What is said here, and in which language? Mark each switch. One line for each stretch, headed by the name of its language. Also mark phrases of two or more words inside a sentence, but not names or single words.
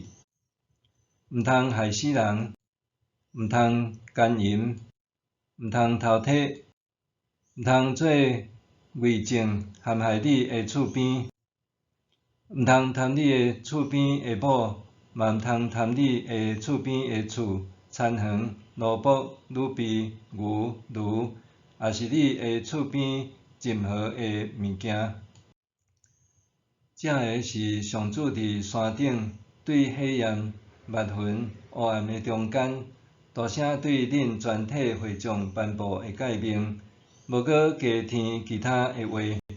Min Nan Chinese: 毋通害死人，毋通奸淫，毋通偷窃，毋通做伪证陷害你的厝边，毋通贪你的厝边的某，嘛毋通贪你的厝边的厝、田园、奴仆、女婢、牛、驴，也是你的厝边任何的物件。这个是上主伫山顶对火焰、密云、黑暗的中间，大声对恁全体会众颁布的诫命，无搁加添其他的话。